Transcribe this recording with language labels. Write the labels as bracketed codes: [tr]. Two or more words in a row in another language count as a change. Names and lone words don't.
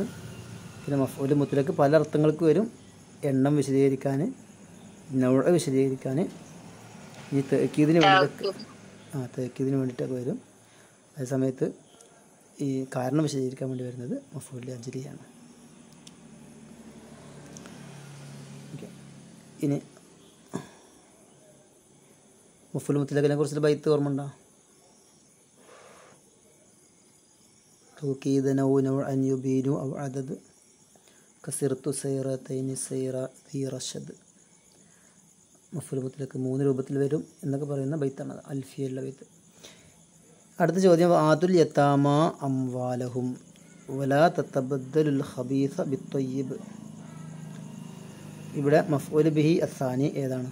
[ml] പിന്നെ [ar] مفعول مطلق [ml] പല അർത്ഥങ്ങൾക്ക് വരും. എണ്ണം വിശദീകരിക്കാൻ, നൗഅ വിശദീകരിക്കാൻ, ഈ തഅക്കീദിന് വേണ്ടിയിട്ടൊക്കെ തഅക്കീദിന് വേണ്ടിയിട്ടൊക്കെ വരും. അതേ സമയത്ത് ഈ കാരണം വിശദീകരിക്കാൻ വേണ്ടി വരുന്നത് മഫ്ഊൽ അജ്ലിയാണ്. ഓക്കെ, ഇനി മഫ്ഊൽ മുത്ലഖിനെ കുറിച്ചുള്ള ബൈത്ത് ഓർമ്മ ഉണ്ടോ? [ar] توكيدا أو نوعا يبين أو عدد كسرت سيرتين سير ذي رشد. مفعول مطلق [ml] 3 രൂപത്തിൽ വരും എന്നൊക്കെ പറയുന്ന ബൈത്താണ് അൽഫിയുള്ള ബൈത്ത്. അടുത്ത ചോദ്യം, [ar] آتوا اليتامى أموالهم ولا تتبدلوا الخبيث بالطيب. [ml] ഇവിടെ [ar] مفعول به الثاني [ml] ഏതാണ്?